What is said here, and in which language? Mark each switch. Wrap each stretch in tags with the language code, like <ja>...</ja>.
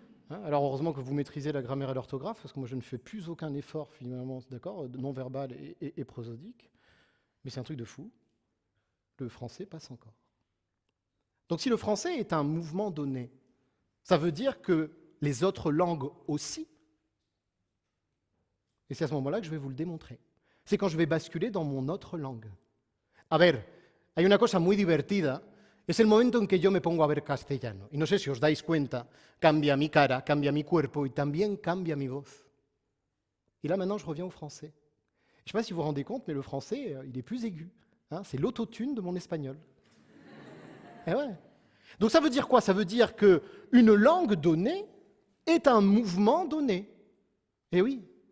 <fr>Hein, alors heureusement que vous maîtrisez la grammaire et l'orthographe, parce que moi je ne fais plus aucun effort finalement, d'accord, non-verbal et prosodique, mais c'est un truc de fou. Le français passe encore. Donc si le français est un mouvement donné, ça veut dire que les autres langues aussi, et c'est à ce moment-là que je vais vous le démontrer. C'est quand je vais basculer dans mon autre langue.</fr> <es>A ver, hay una cosa muy divertida. Es el momento en que yo me pongo a ver castellano. Y no sé si os dais cuenta, cambia mi cara, cambia mi cuerpo y también cambia mi voz.</es> <fr>Et là, maintenant, je reviens au français. Je ne sais pas si vous vous rendez compte, mais le français, il est plus aigu. Hein, c'est l'autotune de mon espagnol. Eh ouais. Donc ça veut dire quoi? Ça veut dire qu'une langue donnée est un mouvement donné. Eh oui.</fr>